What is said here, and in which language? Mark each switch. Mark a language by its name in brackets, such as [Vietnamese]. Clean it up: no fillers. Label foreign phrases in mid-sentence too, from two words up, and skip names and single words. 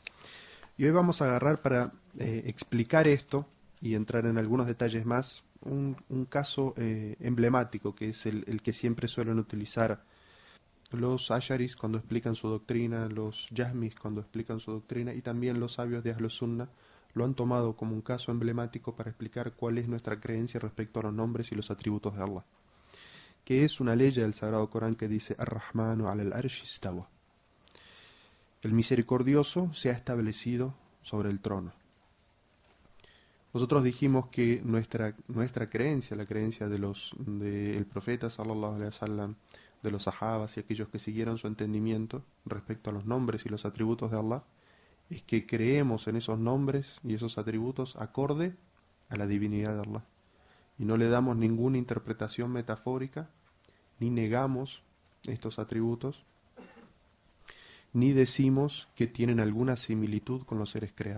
[Spanish] Y hoy vamos a agarrar para explicar esto y entrar en algunos detalles más, un caso emblemático, que es el que siempre suelen utilizar los Ash'aris cuando explican su doctrina, los Jahmis cuando explican su doctrina, y también los sabios de [Arabic] أهل السنة [Spanish] lo han tomado como un caso emblemático para explicar cuál es nuestra creencia respecto a los nombres y los atributos de Allah, que es una ley del Sagrado Corán que dice [Arabic] الرحمن على العرش استوى. [Spanish] El misericordioso se ha establecido sobre el trono. Nosotros dijimos que nuestra creencia, la creencia del profeta [Arabic] صلى الله عليه وسلم, [Spanish] de los sahabas y aquellos que siguieron su entendimiento respecto a los nombres y los atributos de Allah, es que creemos en esos nombres y esos atributos acorde a la divinidad de Allah. Y no le damos ninguna interpretación metafórica, ni negamos estos atributos, ni decimos que tienen alguna similitud con los seres creados.